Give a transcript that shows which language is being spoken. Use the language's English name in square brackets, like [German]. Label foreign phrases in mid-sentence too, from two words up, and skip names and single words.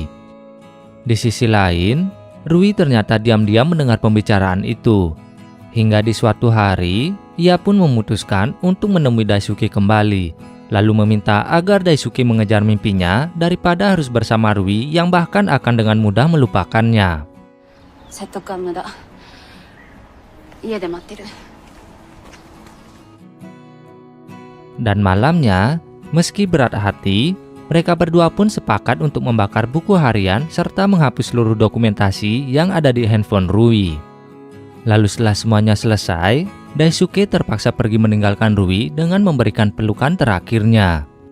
[Indonesian] Di sisi lain, Rui ternyata diam-diam mendengar pembicaraan itu. Hingga di suatu hari, ia pun memutuskan untuk menemui Daisuke kembali, lalu meminta agar Daisuke mengejar mimpinya daripada harus bersama Rui yang bahkan akan dengan mudah melupakannya. [Japanese] 説得は無駄。家で待ってる。 [Indonesian] Dan malamnya, meski berat hati, mereka berdua pun sepakat untuk membakar buku harian serta menghapus seluruh dokumentasi yang ada di handphone Rui. Lalu setelah semuanya selesai, Daisuke terpaksa pergi meninggalkan Rui dengan memberikan pelukan terakhirnya.